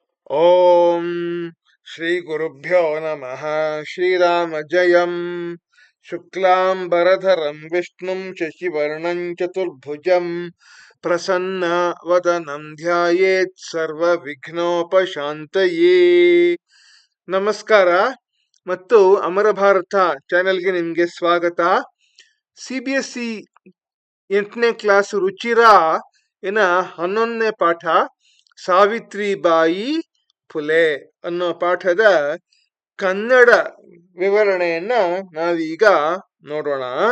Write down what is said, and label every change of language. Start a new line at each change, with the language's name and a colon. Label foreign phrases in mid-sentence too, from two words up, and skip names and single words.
Sanskrit: ಓಂ ಶ್ರೀ ಗುರುಭ್ಯೋ ನಮಃ. ಶ್ರೀರಾಮ ಜಯಂ. ಶುಕ್ಲಾಂಬರಧರಂ ವಿಷ್ಣುಂ ಶಶಿವರ್ಣಂ ಚತುರ್ಭುಜಂ ಪ್ರಸನ್ನ ವದನಂ ಧ್ಯಾಯೇತ್ ಸರ್ವ ವಿಘ್ನೋಪಶಾಂತಯೇ.
Kannada: ನಮಸ್ಕಾರ ಮತ್ತು ಅಮರ ಭಾರತ ಚಾನೆಲ್ಗೆ ನಿಮಗೆ ಸ್ವಾಗತ. CBSE 8ನೇ ಕ್ಲಾಸ್ ರುಚಿರ ಇನ 11ನೇ ಪಾಠ ಸಾವಿತ್ರಿಬಾಯಿ ಫುಲೆ ಅನ್ನೋ ಪಾಠದ ಕನ್ನಡ ವಿವರಣೆಯನ್ನ ನಾವೀಗ ನೋಡೋಣ.